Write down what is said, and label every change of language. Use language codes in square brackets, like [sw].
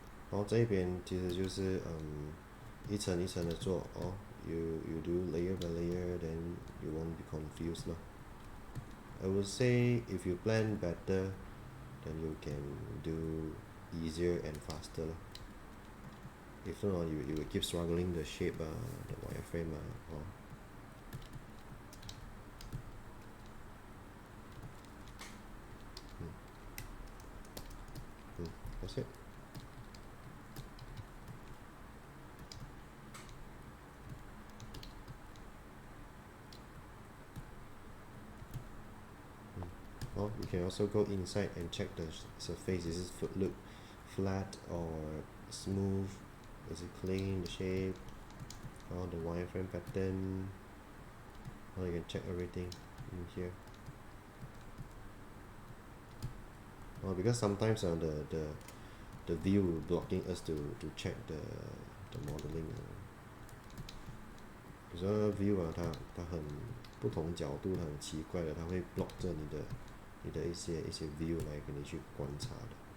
[zh] 然后这边其实就是一层一层的做哦。 [en] You do layer by layer, then you won't be confused 咯。 I would say if you plan better, then you can do easier and faster 咯。 If not, you will keep struggling the shape the wireframe or that's it. Well, you can also go inside and check the surface. Is it look flat or smooth? Is it clean, the shape, or the wireframe pattern? Or you can check everything in here. Well, because sometimes the view blocking us to check the modeling. [zh] 有时候 view 它很不同角度，它很奇怪的，它会 block 着你的一些 view 来给你去观察的。